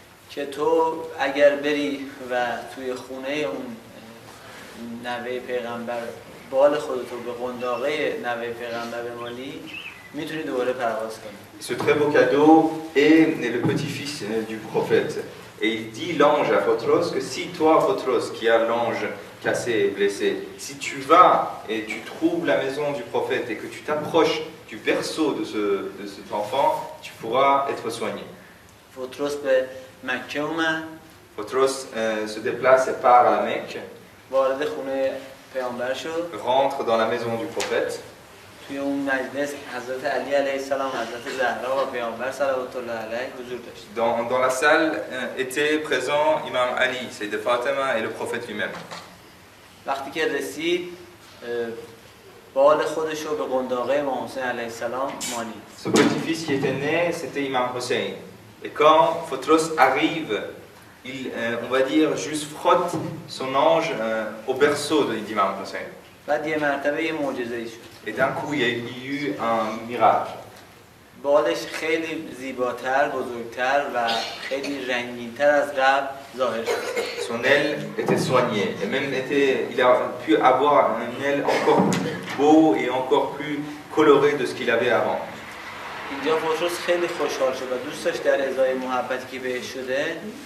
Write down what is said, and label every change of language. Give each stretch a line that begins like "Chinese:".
Persian: که تو اگر بری و توی خونه اون نوه پیغمبر بال خودتو به قنداقه نوه پیغمبر بمالی میتونی دوباره پرواز کنی.
French: Ce très beau cadeau est le petit-fils du prophète. Et il dit l'ange à Photros que si toi, Photros, qui a l'ange cassé et blessé, si tu vas et tu trouves la maison du prophète et que tu t'approches du berceau de cet enfant, tu pourras être soigné.
Persian: پطرس به مکه اومد.
French: Photros se déplace et part à la Mecque,
Persian: وارد خونه پیامبر شد.
French: rentre dans la maison du prophète.
Persian: توی اون مجلس حضرت علی علیه السلام، حضرت زهرا و پیامبر صلوات الله علیه حضور داشت.
French: Dans la salle étaient présents Imam Ali, Sayyida Fatima et le prophète lui-même.
Persian: وقتی که رسید بال خودش رو به قنداقه امام حسین علیه السلام مالید.
French: Ce petit-fils qui était né, c'était Imam Hussein. Et quand Photros arrive, il, on va dire, juste frotte son ange au berceau d'Imam Hussein.
Persian: بعد یه مرتبه یه معجزه‌ای شد.
French: Et d'un coup, il y a eu un miracle.
Persian: بالش خیلی زیباتر، بزرگتر و خیلی رنگین‌تر از قبل ظاهر شد.
French: Son aile était soignée et même il a pu avoir une aile encore plus beau et encore plus colorée de ce qu'il avait avant.
Persian: اینجا پطرس خیلی خوشحال شد و دوست داشت در ازای محبتی که بهش شده.